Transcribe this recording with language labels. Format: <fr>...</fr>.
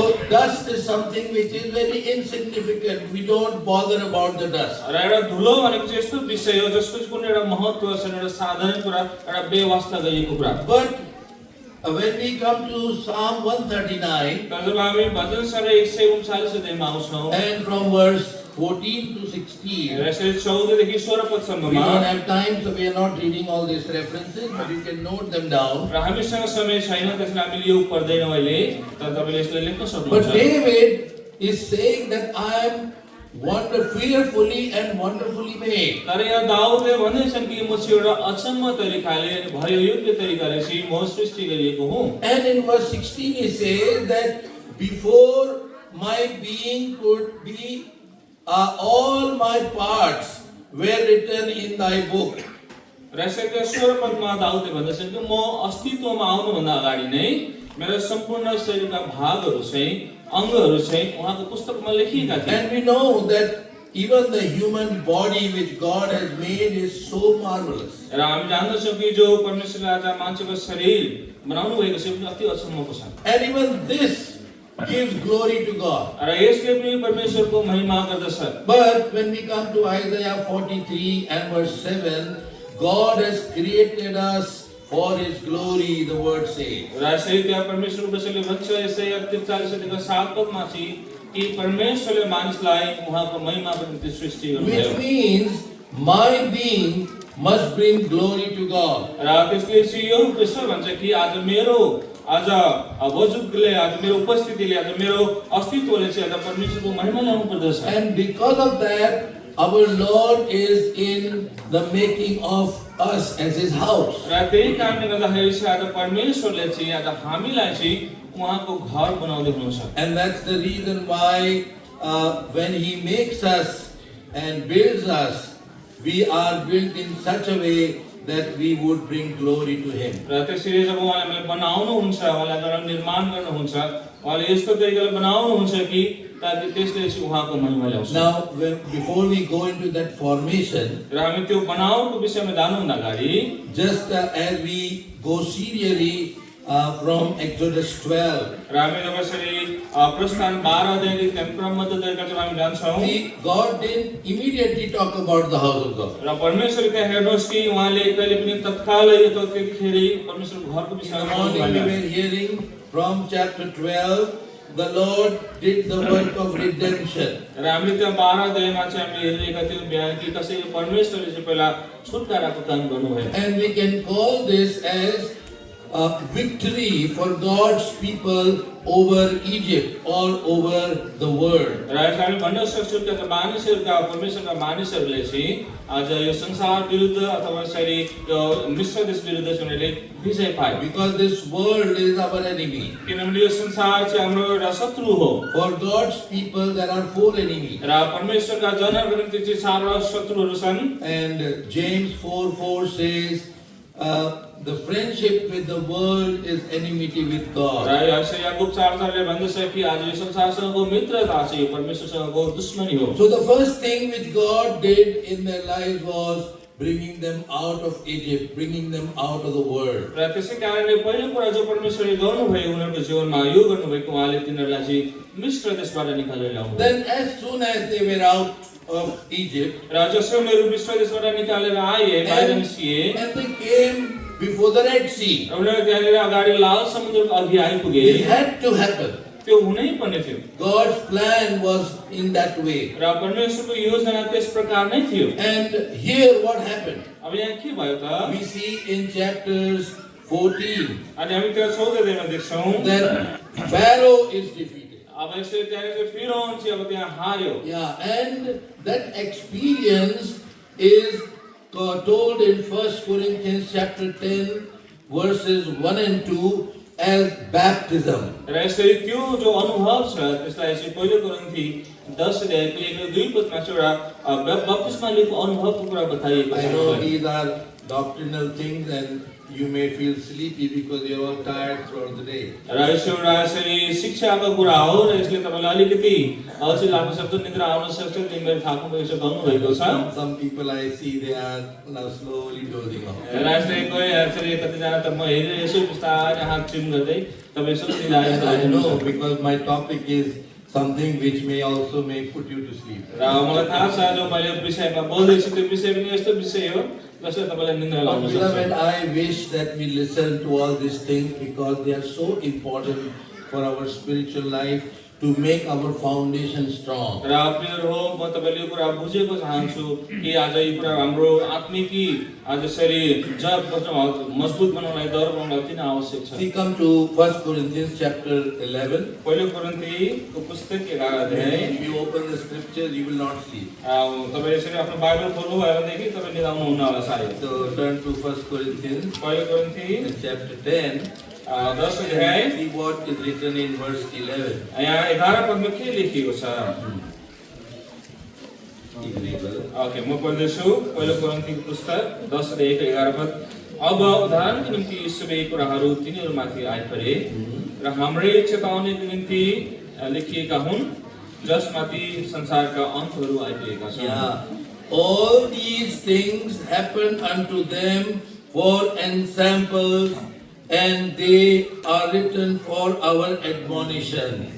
<en>So dust is something which is very insignificant. We don't bother about the dust.</en> <ne>र एउटा धुलो भनेको चाहिँ यस्तो विषय हो जसको कुनै एउटा महत्त्व छैन, एउटा साधारण कुरा, एउटा बेवास्ता गरिएको कुरा।</ne> <en>But when we come to Psalm 139</en> <ne>तर जब हामी भजन सङ्ग्रह 139 अध्यायमा आउँछौँ</ne> <en>and from verse 14 to 16,</en> <ne>र यसरी 14 देखि 16</ne> <en>we</en> <ne>पदसम्ममा</ne> <en>don't have time, so we are not reading all these references, but you can note them down.</en> <ne>र हामीसँग समय छैन त्यसैले हामीले यो पढ्दैनौँ अहिले, तर तपाईले यसलाई लेख्न</ne> <en>But</en> <ne>सक्नुहुन्छ।</ne> <en>David is saying that I am fearfully and wonderfully made.</en> <ne>तर यहाँ दाउदले भन्दैछन् कि म चाहिँ एउटा अचम्म तरिकाले अनि भयो योग्य तरिकाले चाहिँ म सृष्टि गरिएको हुँ।</ne> <en>And in verse 16 he says that before my being could be, all my parts were written in thy book.</en> <ne>र यसको 16 पदमा दाउदले भन्दछन् कि म अस्तित्वमा आउनुभन्दा अगाडि नै मेरो सम्पूर्ण शरीरका भागहरू चाहिँ अङ्गहरू चाहिँ उहाँको पुस्तकमा लेखिएका थिए।</ne> <en>And we know that even the human body which God has made is so marvelous.</en> <ne>र हामी जान्दछौँ कि जो परमेश्वरले आज मान्छेको शरीर बनाउनु भएको छ त्यो अति अचम्मको छ।</ne> <en>And even this gives glory to God.</en> <ne>र यसले पनि परमेश्वरको महिमा गर्दछ।</ne> <en>But when we come to Isaiah 43 and verse 7, God has created us for His glory, the word says.</en> <ne>र यसै त्यहाँ परमेश्वरको विषयले भन्छ यसैया 43 अध्यायको 7 पदमा चाहिँ कि परमेश्वरले मानिसलाई उहाँको महिमाको निम्ति सृष्टि गर्नुभयो।</ne> <en>Which means my being must bring glory to God.</en> <ne>र त्यसले चाहिँ यो विषय भन्छ कि आज मेरो आज वजुदले आज मेरो उपस्थितिले आज मेरो अस्तित्वले चाहिँ आज परमेश्वरको महिमा ल्याउनु पर्दछ।</ne> <en>And because of that, our Lord is in the making of us as His house.</en> <ne>र त्यही कारणले गर्दाखेरि चाहिँ आज परमेश्वरले चाहिँ आज हामीलाई चाहिँ उहाँको घर बनाउँदै हुनुहुन्छ।</ne> <en>And that's the reason why when He makes us and builds us, we are built in such a way that we would bring glory to Him.</en> <ne>र त्यसरी जब उहाँले हामीलाई बनाउनुहुन्छ, उहाँलाई गरेर निर्माण गर्नुहुन्छ, उहाँले यस्तो तरिकाले बनाउनुहुन्छ कि ताकि त्यसले चाहिँ उहाँको महिमा ल्याउँछ।</ne> <en>Now, before we go into that formation,</en> <ne>र हामी त्यो बनाउनको विषयमा जानुभन्दा अगाडि</ne> <en>just as we go serially from Exodus 12,</en> <ne>र हामी जब यसरी प्रस्थान 12 अध्यायदेखि हामी क्रमबद्ध तरिकाले जब हामी जान्छौँ,</ne> <en>see, God didn't immediately talk about the house of God.</en> <ne>र परमेश्वर त्यहाँ हेर्नुहोस् कि उहाँले कहिले पनि तत्कालै यो त्यतिखेरै परमेश्वरको घरको</ne> <en>In the</en> <ne>विषयमा</ne> <en>morning we were hearing from chapter 12, the Lord did the work of redemption.</en> <ne>र हामीले त्यहाँ 12 अध्यायमा चाहिँ हामीले हेरेका थियौँ बिहान कि कसरी परमेश्वरले चाहिँ पहिला छुटकाराको काम गर्नुभयो।</ne> <en>And we can call this as a victory for God's people over Egypt or over the world.</en> <ne>र यसलाई हामी भन्न सक्छौँ कि मानिसहरूका परमेश्वरका मानिसहरूले चाहिँ आज यो संसार विरुद्ध अथवा यसरी यो मिश्र देश विरुद्ध चाहिँ उनीहरूले विजय पाए।</ne> <en>Because this world is our enemy.</en> <ne>किनभने यो संसार चाहिँ हाम्रो एउटा शत्रु हो।</ne> <en>For God's people there are 4 enemies.</en> <ne>र परमेश्वरका जनहरूको निम्ति चाहिँ 4 शत्रुहरू छन्।</ne> <en>And James 4:4 says, the friendship with the world is enmity with God.</en> <ne>र यसै याकूब 4:4ले भन्दछ कि आज यो संसारसँगको मित्रता चाहिँ यो परमेश्वरसँगको दुश्मनी हो।</ne> <en>So the first thing which God did in their lives was bringing them out of Egypt, bringing them out of the world.</en> <ne>र त्यसै कारणले पहिलो कुरा जो परमेश्वरले गर्नुभयो उनीहरूको जीवनमा यो गर्नुभएको उहाँले तिनीहरूलाई चाहिँ मिश्र देशबाट निकालेर ल्याउनु।</ne> <en>Then as soon as they were out of Egypt,</en> <ne>र जसो उनीहरू मिश्र देशबाट निकालेर आए बाहिर निस्किए</ne> <en>and they came before the Red Sea.</en> <ne>र उनीहरू त्यहाँनिर अगाडि लाल समुद्रको अघि आइपुगे।</ne> <en>It had to happen.</en> <ne>त्यो हुनै पर्ने थियो।</ne> <en>God's plan was in that way.</en> <ne>र परमेश्वरको योजना त्यस प्रकार नै थियो।</ne> <en>And here what happened?</en> <ne>अब यहाँ के भयो त?</ne> <en>We see in chapters 14</en> <ne>अनि हामी त्यो 14 अध्यायमा देख्छौँ</ne> <en>that Pharaoh is defeated.</en> <ne>अब यसले त्यहाँ फिरौन चाहिँ अब त्यहाँ हार्यो।</ne> <en>Yeah, and that experience is told in 1 Corinthians chapter 10 verses 1 and 2 as baptism.</en> <ne>र यसरी त्यो जो अनुभव छ त्यसलाई चाहिँ पहिलो कोरिन्थी 10 अध्यायको 1-2 पदमा चाहिँ एउटा बप्तिस्मा लिएको अनुभवको कुरा बताइएको</ne> <en>I</en> <ne>छ।</ne> <en>know these are doctrinal things and you may feel sleepy because you are all tired throughout the day.</en> <ne>र यसो एउटा यसरी शिक्षाको कुरा हो र यसले तपाईलाई अलिकति अल्छी लाग्न सक्छ, निद्रा आउन सक्छ, तिमीले थाक्नु भएको छ, भन्नु भएको छ।</ne> <en>Some people I see they are now slowly dozing off.</en> <ne>र यसले कोही यसरी कतिजना त म हेरेर यसो बिस्तारै हात चिम गर्दै तपाईँ यसो निदाएर</ne> <en>I know because my topic is something which may also may put you to sleep.</en> <ne>र मलाई थाहा छ जो मैले विषयमा बोल्दै छु त्यो विषय पनि यस्तो विषय हो जसले तपाईलाई निद्रा लाउन</ne> <en>Beloved,</en> <ne>सक्छ।</ne> <en>I wish that we listen to all these things because they are so important for our spiritual life. to make our foundation strong.</en> <ne>र प्रियहरू हो, म तपाईँले यो कुरा बुझेको चाहन्छु कि आज यो कुरा हाम्रो आत्मिकी आज यसरी जब मजबुत बनाउनलाई दर बनाउनलाई किन आवश्यक छ।</ne> <en>We come to 1 Corinthians chapter 11.</en> <ne>पहिलो कोरिन्थीको पुस्तक 11 अध्याय।</ne> <en>If you open the scripture, you will not see.</en> <ne>तपाईले यसरी आफ्नो बाइबल खोल्नु भयो भनेदेखि तपाईले निदाउनु हुन्न होला सायद।</ne> <en>So turn to 1 Corinthians</en> <ne>पहिलो कोरिन्थी</ne> <en>chapter 10.</en> <ne>10 अध्याय।</ne> <en>See what is written in verse 11.</en> <ne>यहाँ 11 पदमा के लेखिएको छ? ओके, म पढ्दैछु। पहिलो कोरिन्थीको पुस्तक 10 अध्याय 1-11 पद। अब उदाहरणको निम्ति यी सबै कुराहरू तिनीहरूमाथि आइपरे र हाम्रै चेतावनीको निम्ति लेखिएका हुन्, जसमाथि संसारका अन्तहरू आइपुगेका छन्।</ne> <en>Yeah, all these things happen unto them for ensamples, and they are written for our admonition.</en>